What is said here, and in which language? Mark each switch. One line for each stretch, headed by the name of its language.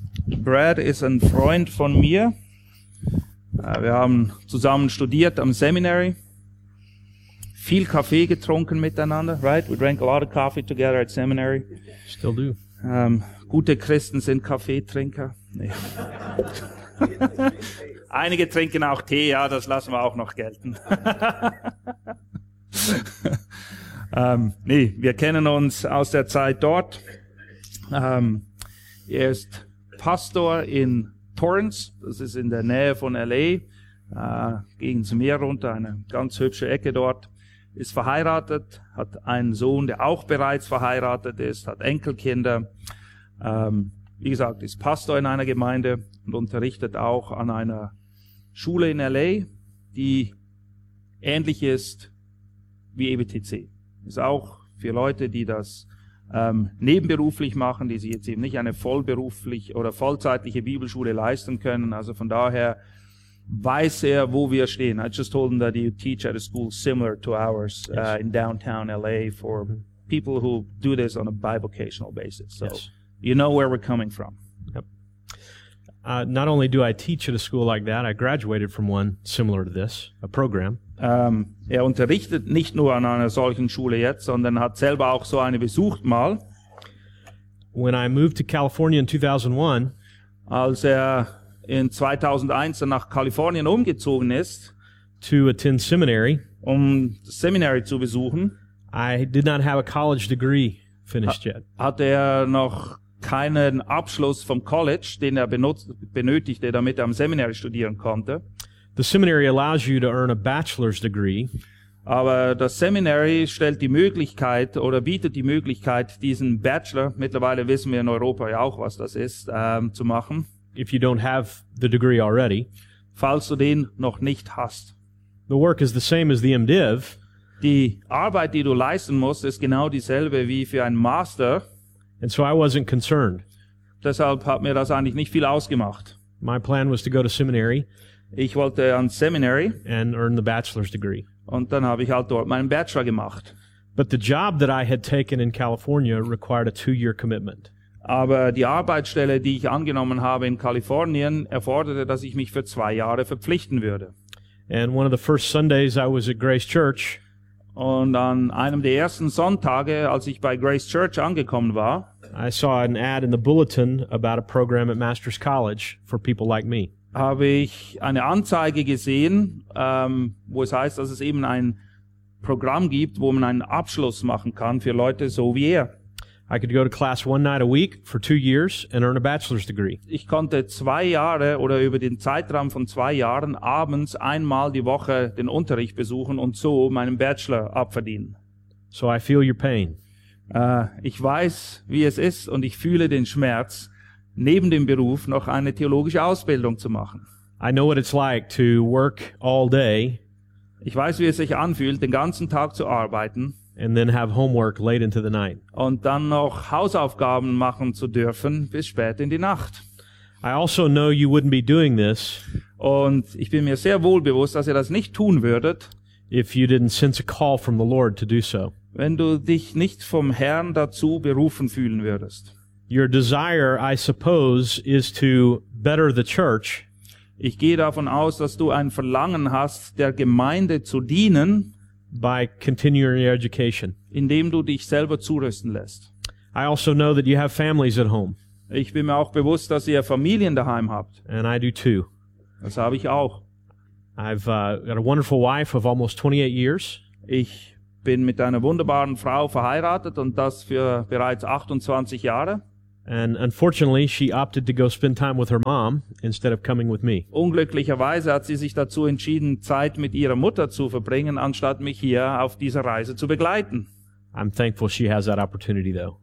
German: Brad ist ein Freund von mir. Wir haben zusammen studiert am Seminary. Viel Kaffee getrunken miteinander,
English: right? We drank a lot of coffee together at seminary. Still do.
German: Gute Christen sind Kaffeetrinker. Nee. Einige trinken auch Tee, ja, das lassen wir auch noch gelten. nee, wir kennen uns aus der Zeit dort. Er ist Pastor in Torrance, das ist in der Nähe von L.A., gegen das Meer runter, eine ganz hübsche Ecke dort. Ist verheiratet, hat einen Sohn, der auch bereits verheiratet ist, hat Enkelkinder. Wie gesagt, ist Pastor in einer Gemeinde und unterrichtet auch an einer Schule in L.A., die ähnlich ist wie EBTC. Ist auch für Leute, die das nebenberuflich machen, die sich jetzt eben nicht eine vollberuflich oder vollzeitliche Bibelschule leisten können. Also von daher weiß er, wo wir stehen.
English: I just told him that you teach at a school similar to ours in downtown L.A. for people who do this on a bivocational basis. So you know where we're coming from. Yep. Not only do I teach at a school like that, I graduated from one similar to this, a program.
German: Er unterrichtet nicht nur an einer solchen Schule jetzt, sondern hat selber auch so eine besucht mal.
English: When I moved to California in 2001,
German: als er in 2001 nach Kalifornien umgezogen ist,
English: to attend seminary,
German: um das Seminary zu besuchen,
English: I did not have a college degree finished yet.
German: Hatte er noch keinen Abschluss vom College, den er benötigte, damit er am Seminary studieren konnte.
English: The seminary allows you to earn a bachelor's degree.
German: Aber das Seminary stellt die Möglichkeit oder bietet die Möglichkeit, diesen Bachelor, mittlerweile wissen wir in Europa ja auch, was das ist, zu machen.
English: If you don't have the degree already.
German: Falls du den noch nicht hast.
English: The work is the same as the MDiv.
German: Die Arbeit, die du leisten musst, ist genau dieselbe wie für einen Master.
English: And so I wasn't concerned.
German: Deshalb hat mir das eigentlich nicht viel ausgemacht.
English: My plan was to go to seminary.
German: Ich wollte ans Seminary
English: and earn the bachelor's degree.
German: Und dann habe ich halt dort meinen Bachelor gemacht.
English: But the job that I had taken in California required a 2-year commitment.
German: Aber die Arbeitsstelle, die ich angenommen habe in Kalifornien, erforderte, dass ich mich für 2 Jahre verpflichten würde.
English: And one of the first Sundays I was at Grace Church.
German: Und an einem der ersten Sonntage, als ich bei Grace Church angekommen war,
English: I saw an ad in the bulletin about a program at Master's College for people like me.
German: Habe ich eine Anzeige gesehen, wo es heißt, dass es eben ein Programm gibt, wo man einen Abschluss machen kann für Leute so wie er.
English: I could go to class one night a week for 2 years and earn a bachelor's degree.
German: Ich konnte 2 Jahre oder über den Zeitraum von 2 Jahren abends einmal die Woche den Unterricht besuchen und so meinen Bachelor abverdienen.
English: So I feel your pain.
German: Ich weiß, wie es ist und ich fühle den Schmerz, neben dem Beruf noch eine theologische Ausbildung zu machen.
English: I know what it's like to work all day.
German: Ich weiß, wie es sich anfühlt, den ganzen Tag zu arbeiten.
English: And then have homework late into the night.
German: Und dann noch Hausaufgaben machen zu dürfen bis spät in die Nacht.
English: I also know you wouldn't be doing this.
German: Und ich bin mir sehr wohl bewusst, dass ihr das nicht tun würdet.
English: If you didn't sense a call from the Lord to do so.
German: Wenn du dich nicht vom Herrn dazu berufen fühlen würdest.
English: Your desire, I suppose, is to better the church.
German: Ich gehe davon aus, dass du ein Verlangen hast, der Gemeinde zu dienen.
English: By continuing your education.
German: Indem du dich selber zurüsten lässt.
English: I also know that you have families at home.
German: Ich bin mir auch bewusst, dass ihr Familien daheim habt.
English: And I do too.
German: Das habe ich auch.
English: I've got a wonderful wife of almost 28 years.
German: Ich bin mit einer wunderbaren Frau verheiratet und das für bereits 28 Jahre.
English: And unfortunately, she opted to go spend time with her mom instead of coming with me.
German: Unglücklicherweise hat sie sich dazu entschieden, Zeit mit ihrer Mutter zu verbringen, anstatt mich hier auf dieser Reise zu begleiten.
English: I'm thankful she has that opportunity, though.